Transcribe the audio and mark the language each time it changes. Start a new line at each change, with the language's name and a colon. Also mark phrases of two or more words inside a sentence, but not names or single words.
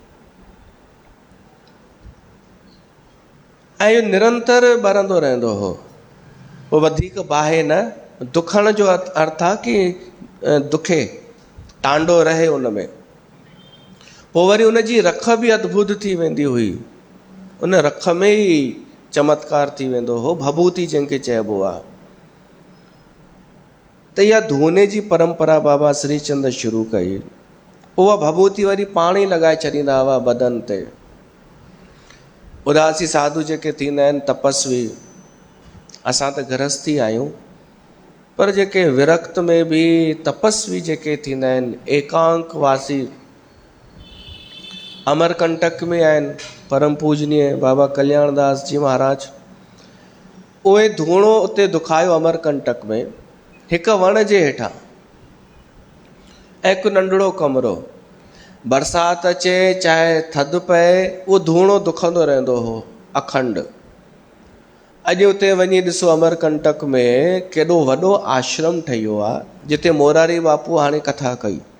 Sindhi: ऐं इहो निरंतर ॿरंदो रहंदो हो उहो वधीक बाहि न दुखण जो अर्थ आहे कि दुखे टांडो रहे उन में पोइ वरी उन जी रख बि अद्भुत थी वेंदी हुई उन रख में ई चमत्कार थी वेंदो हो भभूति जंहिंखे चइबो आहे त इहा धूने जी परंपरा बाबा श्री चंद शुरू कई उहा भभूति वरी पाण ई लॻाए छॾींदा हुआ बदन ते उदासी साधु जेके थींदा आहिनि तपस्वी असां त गृहस्थी आहियूं पर जेके विरक्त में बि तपस्वी जेके थींदा आहिनि एकांक वासी अमरकंटक में आहिनि परम पूजनीय बाबा कल्याणदास जी महाराज। उहे धूणो उते दुखायो अमरकंटक में, हिकु वण जे हेठां, ऐं हिकु नंढड़ो कमरो। बरसाति अचे चाहे थधि पए, उहो धूणो दुखंदो रहंदो हो अखंड। अॼु उते वञी ॾिसो अमरकंटक में केॾो वॾो आश्रम ठही वियो आहे, जिते मोरारी बापू हाणे कथा कई।